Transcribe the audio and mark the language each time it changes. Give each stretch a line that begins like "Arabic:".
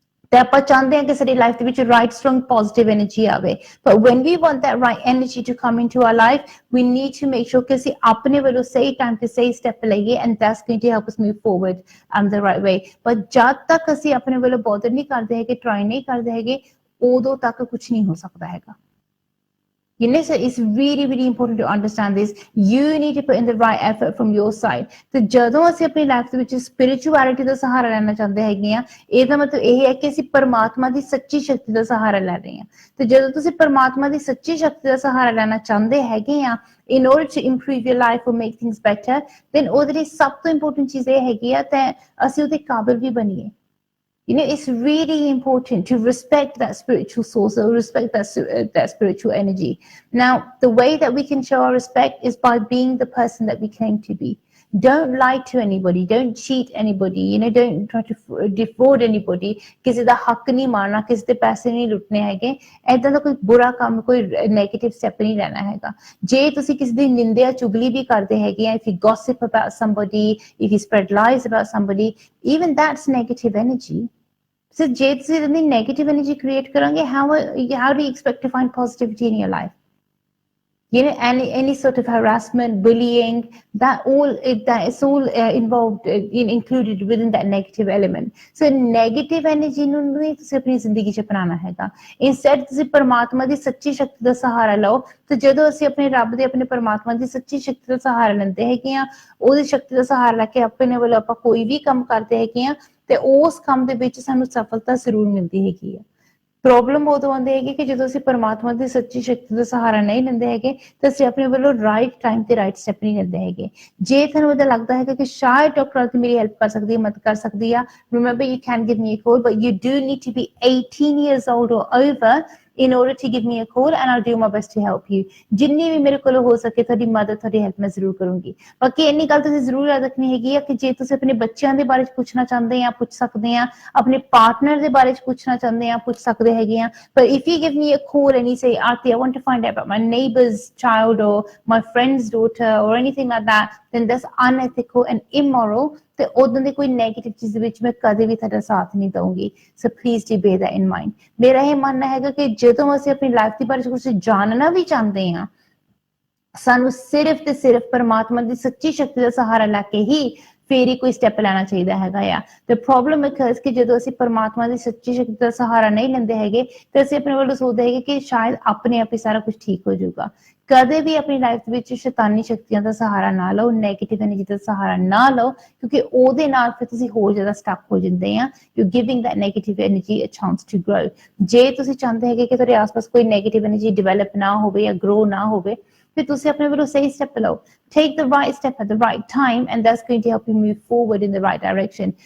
Punjabi: ਤੇ ਆਪਾਂ ਚਾਹੁੰਦੇ ਹਾਂ ਕਿ ਸਾਡੀ ਲਾਈਫ ਦੇ ਵਿੱਚ
English: right strong positive energy
Punjabi: ਆਵੇ
English: but when we want that right energy to come into our life we need to make sure
Punjabi: ਕਿ ਅਸੀਂ ਆਪਣੇ ਵੱਲੋਂ ਸਹੀ ਟਾਈਮ ਤੇ ਸਹੀ ਸਟੈਪ ਲਈਏ
English: and that's going to help us move forward the right way but
Punjabi: ਜਦ ਤੱਕ ਅਸੀਂ ਆਪਣੇ ਵੱਲੋਂ
English: bother
Punjabi: ਨਹੀਂ ਕਰਦੇ ਹੈਗੇ
English: try ਨਹੀਂ ਕਰਦੇ ਹੈਗੇ
Punjabi: ਉਦੋਂ ਤੱਕ ਕੁਝ ਨਹੀਂ ਹੋ ਸਕਦਾ ਹੈਗਾ
English: so it's really, really important to understand this. You need to put in the right effort from your side.
Punjabi: So, ਜਦੋਂ ਅਸੀਂ ਆਪਣੀ ਲਾਈਫ ਦੇ ਵਿੱਚ spirituality ਦਾ ਸਹਾਰਾ ਲੈਣਾ ਚਾਹੁੰਦੇ ਹੈਗੇ ਆ ਇਹਦਾ ਮਤਲਬ ਇਹ ਹੈ ਕਿ ਅਸੀਂ ਪਰਮਾਤਮਾ ਦੀ ਸੱਚੀ ਸ਼ਕਤੀ ਦਾ ਸਹਾਰਾ ਲੈ ਰਹੇ ਹਾਂ ਤੇ ਜਦੋਂ ਤੁਸੀਂ ਪਰਮਾਤਮਾ ਦੀ ਸੱਚੀ ਸ਼ਕਤੀ ਦਾ ਸਹਾਰਾ ਲੈਣਾ ਚਾਹੁੰਦੇ ਹੈਗੇ ਆ
English: in order to improve your life or make things better then
Punjabi: ਉਹਦੇ ਲਈ ਸਭ ਤੋਂ ਇੰਪੋਰਟੈਂਟ ਚੀਜ਼ ਇਹ ਹੈਗੀ ਆ ਤੇ ਅਸੀਂ ਉਹਦੇ ਕਾਬਿਲ ਵੀ ਬਣੀਏ
English: it's really important to respect that spiritual source or respect that spiritual energy. Now, the way that we can show our respect is by being the person that we claim to be. Don't lie to anybody. Don't cheat anybody. Don't try to defraud anybody.
Punjabi: ਕਿਸੇ ਦਾ ਹੱਕ ਨਹੀਂ ਮਾਰਨਾ ਕਿਸੇ ਦੇ ਪੈਸੇ ਨਹੀਂ ਲੁੱਟਣੇ ਹੈਗੇ ਐਦਾਂ ਦਾ ਕੋਈ ਬੁਰਾ ਕੰਮ ਕੋਈ ਨੈਗੇਟਿਵ ਸਟੈਪ ਨਹੀਂ ਲੈਣਾ ਹੈਗਾ ਜੇ ਤੁਸੀਂ ਕਿਸੇ ਦੀ ਨਿੰਦਿਆ ਚੁਗਲੀ ਵੀ ਕਰਦੇ ਹੈਗੇ ਆ
English: if you gossip about somebody if you spread lies about somebody even that's negative energy so ਜੇ ਤੁਸੀਂ ਇਤਨੀ negative energy create ਕਰੋਗੇ how do you expect to find positivity in your life you know, any sort of harassment, bullying, that is all involved included within that negative element.
Punjabi: So negative energy ਨੂੰ ਨਹੀਂ ਤੁਸੀਂ ਆਪਣੀ ਜ਼ਿੰਦਗੀ 'ਚ ਅਪਣਾਉਣਾ ਹੈਗਾ। Instead ਤੁਸੀਂ ਪਰਮਾਤਮਾ ਦੀ ਸੱਚੀ ਸ਼ਕਤੀ ਦਾ ਸਹਾਰਾ ਲਓ। ਤੇ ਜਦੋਂ ਅਸੀਂ ਆਪਣੇ ਰੱਬ ਦੇ, ਆਪਣੇ ਪਰਮਾਤਮਾ ਦੀ ਸੱਚੀ ਸ਼ਕਤੀ ਦਾ ਸਹਾਰਾ ਲੈਂਦੇ ਹੈਗੇ ਆ, ਉਹਦੀ ਸ਼ਕਤੀ ਦਾ ਸਹਾਰਾ ਲੈ ਕੇ ਆਪਣੇ ਵੱਲੋਂ ਆਪਾਂ ਕੋਈ ਵੀ ਕੰਮ ਕਰਦੇ ਹੈਗੇ ਆ, ਤੇ ਉਸ ਕੰਮ ਦੇ ਵਿੱਚ ਸਾਨੂੰ ਸਫਲਤਾ ਜ਼ਰੂਰ ਮਿਲਦੀ ਹੈਗੀ ਆ। ਪ੍ਰੋਬਲਮ ਉਦੋਂ ਆਉਂਦੀ ਹੈਗੀ ਕਿ ਜਦੋਂ ਅਸੀਂ ਪਰਮਾਤਮਾ ਦੀ ਸੱਚੀ ਸ਼ਕਤੀ ਦਾ ਸਹਾਰਾ ਨਹੀਂ ਲੈਂਦੇ ਹੈਗੇ, ਤੇ ਅਸੀਂ ਆਪਣੇ ਵੱਲੋਂ ਰਾਈਟ ਟਾਈਮ ਤੇ ਰਾਈਟ ਸਟੈਪ ਨਹੀਂ ਲੈਂਦੇ ਹੈਗੇ। ਜੇ ਤੁਹਾਨੂੰ ਇਹਦਾ ਲੱਗਦਾ ਹੈਗਾ ਕਿ ਸ਼ਾਇਦ ਡਾਕਟਰ ਆਰਤੀ ਮੇਰੀ ਹੈਲਪ ਕਰ ਸਕਦੀ ਹੈ, ਮਦਦ ਕਰ ਸਕਦੀ ਆ,
English: Remember you can give me a call, but you do need to be 18 years old or over in order to give me a call, and I'll do my best to help you.
Punjabi: ਜਿੰਨੀ ਵੀ ਮੇਰੇ ਕੋਲੋਂ ਹੋ ਸਕੇ ਤੁਹਾਡੀ ਮਦਦ, ਤੁਹਾਡੀ help ਮੈਂ ਜ਼ਰੂਰ ਕਰੂੰਗੀ। ਬਾਕੀ ਇੰਨੀ ਗੱਲ ਤੁਸੀਂ ਜ਼ਰੂਰ ਯਾਦ ਰੱਖਣੀ ਹੈਗੀ ਆ ਕਿ ਜੇ ਤੁਸੀਂ ਆਪਣੇ ਬੱਚਿਆਂ ਦੇ ਬਾਰੇ 'ਚ ਪੁੱਛਣਾ ਚਾਹੁੰਦੇ ਆ, ਪੁੱਛ ਸਕਦੇ ਆ, ਆਪਣੇ ਪਾਰਟਨਰ ਦੇ ਬਾਰੇ 'ਚ ਪੁੱਛਣਾ ਚਾਹੁੰਦੇ ਆ, ਪੁੱਛ ਸਕਦੇ ਹੈਗੇ ਆ।
English: But if you give me a call and you say, Arti, I want to find out about my neighbor's child or my friend's daughter or anything like that, then that's unethical and immoral.
Punjabi: ਤੇ ਉਦੋਂ ਦੀ ਕੋਈ negative ਚੀਜ਼ ਵਿੱਚ ਮੈਂ ਕਦੇ ਵੀ ਤੁਹਾਡਾ ਸਾਥ ਨਹੀਂ ਦਊਂਗੀ।
English: So please do bear that in mind.
Punjabi: ਮੇਰਾ ਇਹ ਮੰਨਣਾ ਹੈਗਾ ਕਿ ਜਦੋਂ ਅਸੀਂ ਆਪਣੀ ਲਾਈਫ ਦੇ ਬਾਰੇ ਕੁਝ ਜਾਣਨਾ ਵੀ ਚਾਹੁੰਦੇ ਹਾਂ, ਸਾਨੂੰ ਸਿਰਫ ਤੇ ਸਿਰਫ ਪਰਮਾਤਮਾ ਦੀ ਸੱਚੀ ਸ਼ਕਤੀ ਦਾ ਸਹਾਰਾ ਲੈ ਕੇ ਹੀ ਫੇਰ ਹੀ ਕੋਈ ਸਟੈਪ ਲੈਣਾ ਚਾਹੀਦਾ ਹੈਗਾ ਆ। ਤੇ ਪ੍ਰੋਬਲਮ ਹੈ ਕਿ ਜਦੋਂ ਅਸੀਂ ਪਰਮਾਤਮਾ ਦੀ ਸੱਚੀ ਸ਼ਕਤੀ ਦਾ ਸਹਾਰਾ ਨਹੀਂ ਲੈਂਦੇ ਹੈਗੇ, ਤੇ ਅਸੀਂ ਆਪਣੇ ਵੱਲੋਂ ਸੋਚਦੇ ਹੈਗੇ ਕਿ ਸ਼ਾਇਦ ਆਪਣੇ ਆਪ ਹੀ ਸਾਰਾ ਕੁਝ ਠੀਕ ਹੋ ਜਾਊਗਾ। ਕਦੇ ਵੀ ਆਪਣੀ ਲਾਈਫ ਦੇ ਵਿੱਚ ਸ਼ੈਤਾਨੀ ਸ਼ਕਤੀਆਂ ਦਾ ਸਹਾਰਾ ਨਾ ਲਓ, ਨੈਗੇਟਿਵ ਐਨਰਜੀ ਦਾ ਸਹਾਰਾ ਨਾ ਲਓ, ਕਿਉਂਕਿ ਉਹਦੇ ਨਾਲ ਫਿਰ ਤੁਸੀਂ ਹੋਰ ਜ਼ਿਆਦਾ ਸਟਕ ਹੋ ਜਾਂਦੇ ਆ।
English: You giving that negative energy a chance to grow.
Punjabi: ਜੇ ਤੁਸੀਂ ਚਾਹੁੰਦੇ ਹੈਗੇ ਕਿ ਤੁਹਾਡੇ ਆਸ-ਪਾਸ ਕੋਈ ਨੈਗੇਟਿਵ ਐਨਰਜੀ ਡਿਵੈਲਪ ਨਾ ਹੋਵੇ ਜਾਂ ਗਰੋ ਨਾ ਹੋਵੇ, ਫਿਰ ਤੁਸੀਂ ਆਪਣੇ ਵੱਲੋਂ ਸਹੀ ਸਟੈਪ ਲਓ।
English: Take the right step at the right time, and that's going to help you move forward in the right direction.